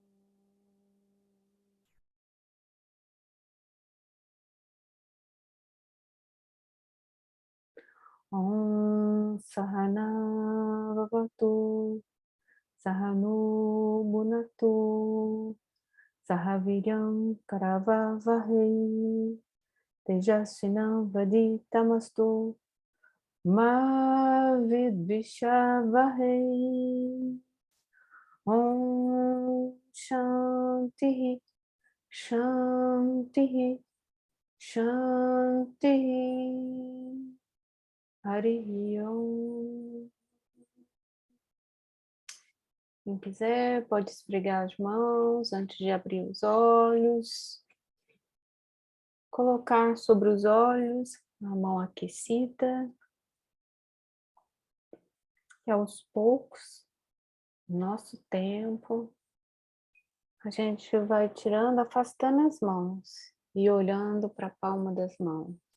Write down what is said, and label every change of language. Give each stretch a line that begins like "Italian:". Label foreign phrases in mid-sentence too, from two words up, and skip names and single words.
Sanskrit: ॐ सहना भवतु सहनु भुनक्तु सहवीर्यं करवावहै तेजस्विनम् वधितमस्तु मा विद्विषावहै. ॐ शान्तिः शान्तिः शान्तिः. हरि ॐ.
Portuguese: Quem quiser pode esfregar as mãos antes de abrir os olhos. Colocar sobre os olhos a mão aquecida. E aos poucos, no nosso tempo, a gente vai tirando, afastando as mãos e olhando para a palma das mãos.